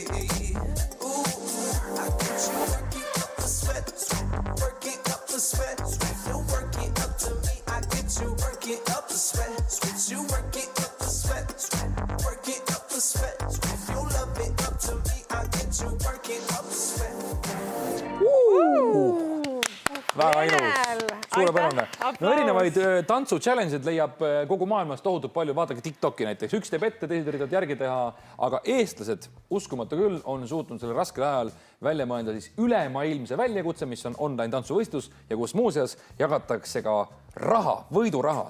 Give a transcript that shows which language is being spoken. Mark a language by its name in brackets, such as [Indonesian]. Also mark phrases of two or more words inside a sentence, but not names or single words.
[English] Ooh, I get you working. Working up the sweat, you're working up to me. I get you working up the sweat, you working up the sweat, working up the sweat. If you love it up to me, I get you working up the sweat. [Estonian] Väga ilus, suurepärane. No erinevaid tantsu-challenge'id leiab kogu maailmas tohutult palju. Vaadake TikToki näiteks. Üks teeb ette, teised üritavad järgi teha, aga eestlased, uskumatu küll, on suutnud selle raskel ajal välja mõelda siis ülemaailmse väljakutse, mis on online tantsuvõistlus ja kus muuseas jagatakse ka raha, võiduraha.